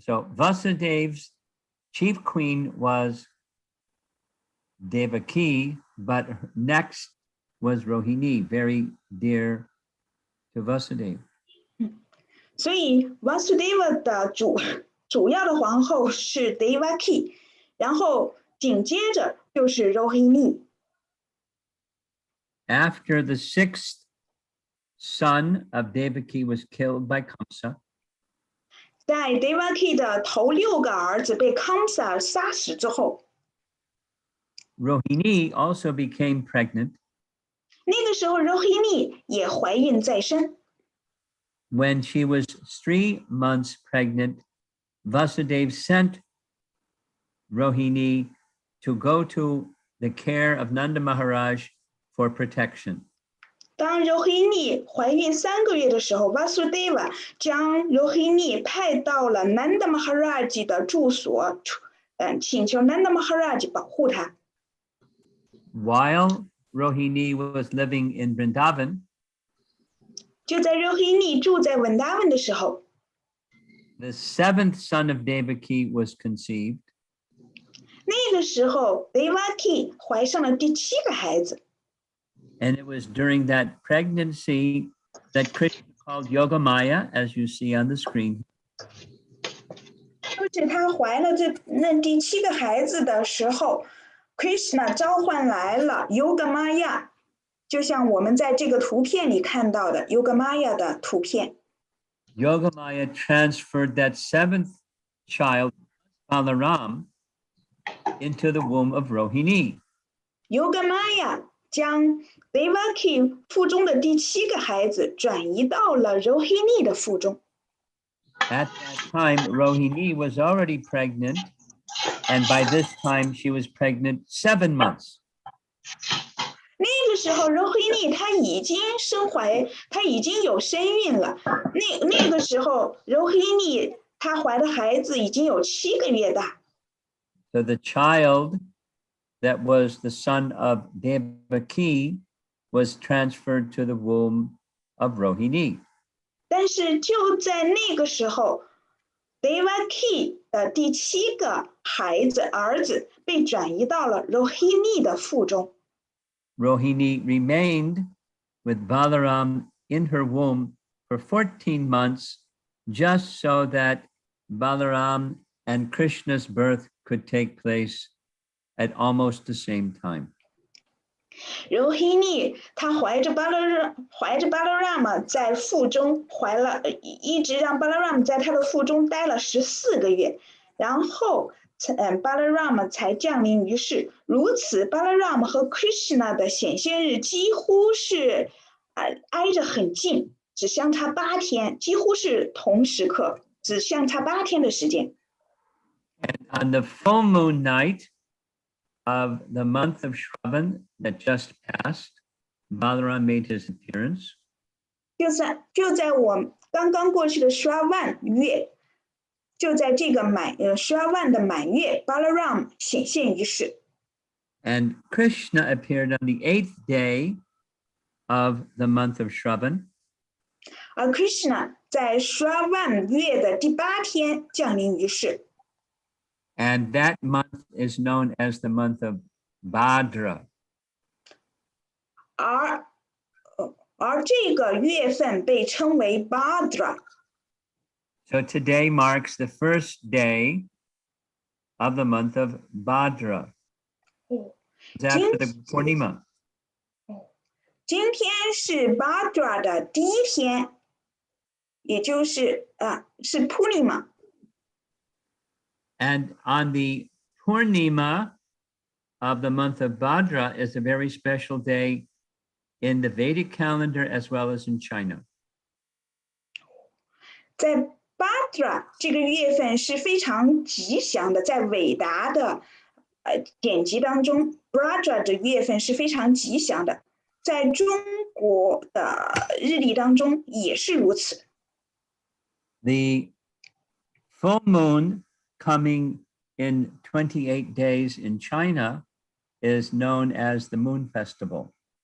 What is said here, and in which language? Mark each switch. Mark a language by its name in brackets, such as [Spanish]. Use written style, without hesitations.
[English] So Vasudeva's chief queen was Devaki, but next was Rohini, very dear to Vasudeva. [Chinese] 所以 Vasudeva 的主要的皇后是 Devaki， 然后紧接着就是 Rohini。 [English] After the 6th son of Devaki was killed by Kamsa, [Chinese] 在 Devaki 的头6个儿子被 Kamsa 杀死之后， [English] Rohini also became pregnant. [Chinese] 那个时候 Rohini 也怀孕在身。 [English] When she was 3 months pregnant, Vasudeva sent Rohini to go to the care of Nanda Maharaj for protection. [Chinese] 当 Rohini 怀孕3个月的时候 ，Vasudeva 将 Rohini 派到了 Nanda Maharaj 的住所，请求 Nanda Maharaj 保护她。 [English] While Rohini was living in Vrindavan, [Chinese] 就在 Rohini 住在 Vrindavan 的时候， [English] the 7th son of Devaki was conceived. [Chinese] 那个时候 Devaki 怀上了第7个孩子。 [English] And it was during that pregnancy that Krishna called Yogamaya, as you see on the screen. [Chinese] 就是她怀了那第7个孩子的时候 ，Krishna 召唤来了 Yogamaya， 就像我们在这个图片里看到的 Yogamaya 的图片。 [English] Yogamaya transferred that 7th child, Balaram, into the womb of Rohini. [Chinese] Yogamaya 将 Devaki 腹中的第7个孩子转移到了 Rohini 的腹中。 [English] At that time, Rohini was already pregnant, and by this time, she was pregnant 7 months. [Chinese] 那个时候 Rohini 她已经她已经有身孕了。那个时候 Rohini 她怀的孩子已经有7个月大。 [English] So the child that was the son of Devaki was transferred to the womb of Rohini. [Chinese] 但是就在那个时候 Devaki 的第7个儿子被转移到了 Rohini 的腹中。 [English] Rohini remained with Balaram in her womb for 14 months, just so that Balaram and Krishna's birth could take place at almost the same time. [Chinese] Rohini 她怀着 Balarama 在腹中一直让 Balarama 在她的腹中待了14个月，然后Balarama 才降临于世。如此 Balarama 和 Krishna 的显现日几乎是挨着很近，只相差8天，几乎是同时刻，只相差8天的时间。 [English] And on the full moon night of the month of Shravan that just passed, Balaram made his appearance. [Chinese] 就在我刚刚过去的 Shravan 月，就在这个Shravan 的满月 ，Balaram 显现于世。 [English] And Krishna appeared on the 8th day of the month of Shravan. [Chinese] 而 Krishna 在 Shravan 月的第8天降临于世。 [English] And that month is known as the month of Bhadra. [Chinese] 而这个月份被称为 Bhadra。 [English] So today marks the first day of the month of Bhadra. It's after the Purnima. [Chinese] 今天是 Bhadra 的第一天，也就是是 Purnima。 [English] And on the Purnima of the month of Bhadra is a very special day in the Vedic calendar as well as in China. [Chinese] 在 Bhadra 这个月份是非常吉祥的，在伟达的典籍当中 ，Bhadra 的月份是非常吉祥的，在中国的日历当中也是如此。 [English] The full moon coming in 28 days in China is known as the Moon Festival.